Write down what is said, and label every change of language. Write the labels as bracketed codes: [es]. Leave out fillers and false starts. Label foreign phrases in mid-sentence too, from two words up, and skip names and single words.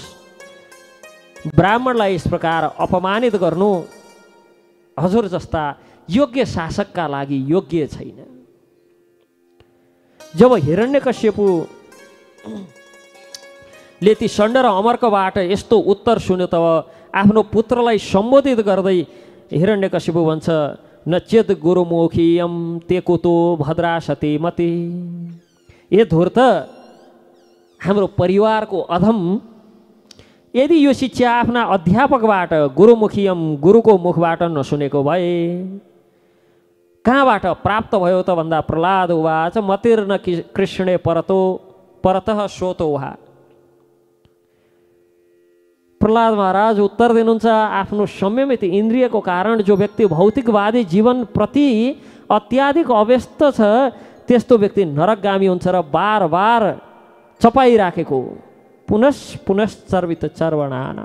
[ne] ब्राह्मणलाई यस प्रकार अपमानित गर्नु हजुर जस्ता योग्य शासकका लागि योग्य छैन। जब हिरण्यकश्यपुले ती षण्ड र अमर्कबाट यस्तो उत्तर सुन्यो तब आफ्नो पुत्रलाई सम्बोधित गर्दै हिरण्यकश्यपु भन्छ, [sa] न चेत गुरुमुखीयम ते कुतो भद्रा सती मती। [ne] ए धूर्त, हाम्रो परिवारको अधम यदि यो शिक्षा आफ्ना अध्यापकबाट गुरुमुखीयम गुरुको मुखबाट नसुनेको भए कहाँबाट प्राप्त भयो त भन्दा [sa] प्रहलाद उवाच मतिर्न कृष्णे परतः सोतो उहा। [ne] प्रहलाद महाराज उत्तर दिनुहुन्छ, आफ्नो संयमित इन्द्रियको कारण जो व्यक्ति भौतिकवादी जीवनप्रति अत्याधिक अव्यस्त छ त्यस्तो व्यक्ति नरकगामी हुन्छ र बार बार चपाइराखेको [sa] पुनश्चर्वित चर्वणानाम।